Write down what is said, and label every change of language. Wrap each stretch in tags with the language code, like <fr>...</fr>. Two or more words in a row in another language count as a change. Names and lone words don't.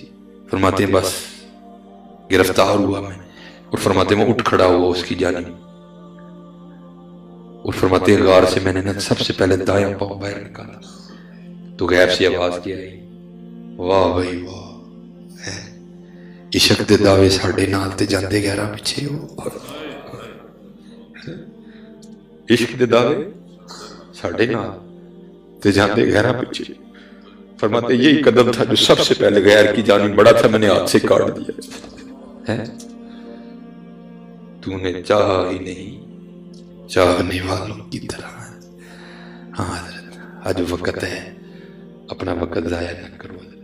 <ur>فرماتے ہیں بس گرفتار ہوا میں, اور فرماتے ہیں میں اٹھ کھڑا ہوا اس کی جانب, اور فرماتے ہیں غار سے میں نے سب سے پہلے دایاں پاؤں باہر نکالا تو غیب سے آواز کیا ہے واہ بھائی واہ,</ur> <pa>عشق دے دعوے ساڈے نال تے جاندے گہرا پیچھے ہو. عشق دے دعوے ساڈے نال تے جاندے گہرا پیچھے.</pa> <ur>فرماتے یہی قدم تھا جو سب سے پہلے غیر کی جانب بڑا تھا, میں نے ہاتھ سے کاٹ دیا. تو تو نے چاہا ہی نہیں چاہنے والوں کی طرح. ہاں حضرت آج وقت ہے اپنا وقت ضائع نہ کرو حضرت.</ur>